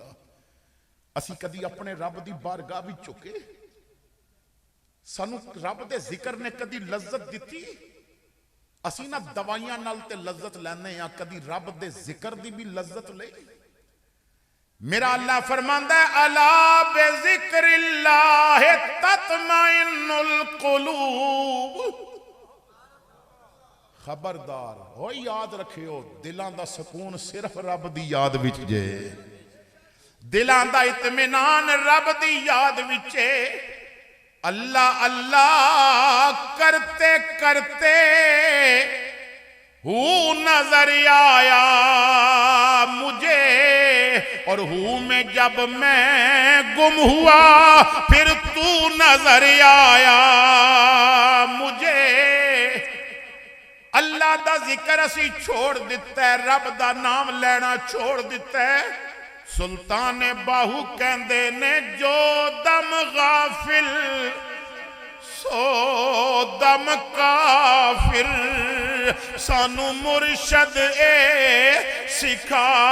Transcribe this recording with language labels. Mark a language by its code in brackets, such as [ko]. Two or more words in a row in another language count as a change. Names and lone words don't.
[pa] ਅਸੀਂ ਕਦੀ ਆਪਣੇ ਰੱਬ ਦੀ ਬਾਰਗਾਹ ਵਿਚ ਝੁਕੇ? ਸਾਨੂੰ ਰੱਬ ਦੇ ਜ਼ਿਕਰ ਨੇ ਕਦੀ ਲੱਜ਼ਤ ਦਿੱਤੀ? ਅਸੀਂ ਨਾ ਦਵਾਈਆਂ ਨਾਲ ਤੇ ਲੱਜ਼ਤ ਲੈਨੇ ਆਂ, ਕਦੀ ਰੱਬ ਦੇ ਜ਼ਿਕਰ ਦੀ ਭੀ ਲੱਜ਼ਤ ਲੈ। ਮੇਰਾ ਅੱਲਾਹ ਫ਼ਰਮਾਂਦਾ ਹੈ [ar] ألا بذكر الله تطمئن القلوب. [pa] ਖ਼ਬਰਦਾਰ ਹੋ ਯਾਦ ਰੱਖਿਓ, ਦਿਲਾਂ ਦਾ ਸੁਕੂਨ ਸਿਰਫ਼ ਰੱਬ ਦੀ ਯਾਦ ਵਿਚ ਜੇ, ਦਿਲਾਂ ਦਾ ਇਤਮੀਨਾਨ ਰੱਬ ਦੀ ਯਾਦ ਵਿਚ ਹੈ। [ur] اللہ اللہ کرتے کرتے ہو نظر آیا مجھے، اور ہو میں جب میں گم ہوا پھر تو نظر آیا مجھے. [pa] ਅੱਲਾਹ ਦਾ ਜ਼ਿਕਰ ਅਸੀਂ ਛੋੜ ਦਿੱਤਾ ਹੈ, ਰੱਬ ਦਾ ਨਾਮ ਲੈਣਾ ਛੋੜ ਦਿੱਤਾ ਹੈ। ਸੁਲਤਾਨ ਬਾਹੂ ਕਹਿੰਦੇ ਨੇ ਜੋ ਦਮ ਗ਼ਾਫ਼ਿਲ ਸੋ ਦਮ ਕਾਫ਼ਿਰ, ਸਾਨੂੰ ਮੁਰਸ਼ਦ ਏ ਸਿਖਾਇਆ